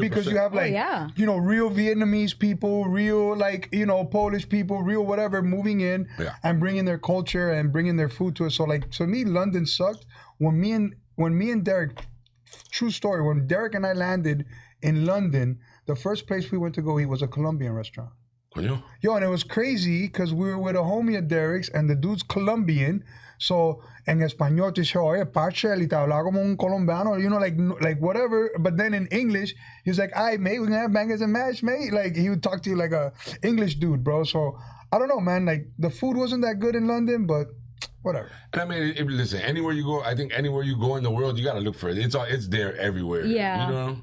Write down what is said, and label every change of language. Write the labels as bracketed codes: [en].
[en] Because you have like, real Vietnamese people, real like, Polish people, real whatever moving in and bringing their culture and bringing their food to us. So like, to me, London sucked. When me and Derek, true story, when Derek and I landed in London, the first place we went to go eat was a Colombian restaurant. Yo, and it was crazy because we were with a homie of Derek's and the dude's Colombian. [es] So, en español te dice, oye, Pachel, y te hablaba como un colombiano, [en] like whatever. But then in English, he was like, "Aye, mate, we can have bangers and mash, mate." Like, he would talk to you like a English dude, bro. So, I don't know, man. Like, the food wasn't that good in London, but whatever. And I mean, listen, anywhere you go, I think anywhere you go in the world, you got to look for it. It's there everywhere. Yeah.